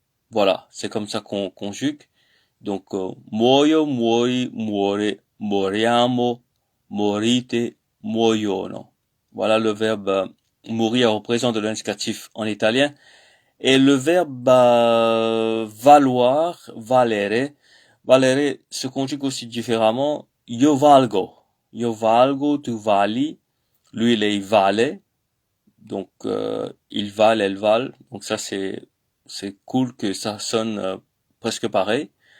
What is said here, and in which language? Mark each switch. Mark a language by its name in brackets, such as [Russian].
[French] Voilà, c'est comme ça qu'on conjugue. Donc, [Italian] muoio, muori, muore, moriamo, morite, muoiono. [French] Voilà le verbe mourir représente de l'indicatif en italien. Et le verbe valoir, valere, valere se conjugue aussi différemment. [Italian] Io valgo, tu vali, lui, lei vale. [French] Donc, il valent, elles valent. Donc ça, c'est cool que ça sonne presque pareil.